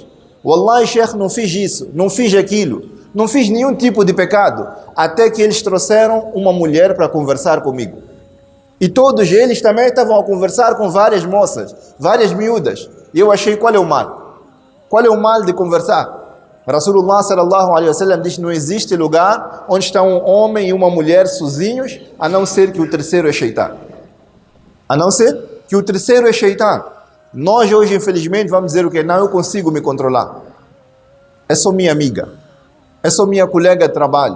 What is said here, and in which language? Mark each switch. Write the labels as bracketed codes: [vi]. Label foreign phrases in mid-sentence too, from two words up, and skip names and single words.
[ar] والله، شيخ, [pt] não fiz isso, não fiz aquilo. Não fiz nenhum tipo de pecado. Até que eles trouxeram uma mulher para conversar comigo. E todos eles também estavam a conversar com várias moças, várias miúdas. E eu achei, qual é o mal? Qual é o mal de conversar? [ar] رسول الله صلى الله عليه وسلم [pt] diz, não existe lugar onde está um homem e uma mulher sozinhos, a não ser que o terceiro é Shaitan. A não ser que o terceiro é Shaitan. Nós hoje, infelizmente, vamos dizer o quê? Não, eu consigo me controlar. É só minha amiga. É só minha colega de trabalho.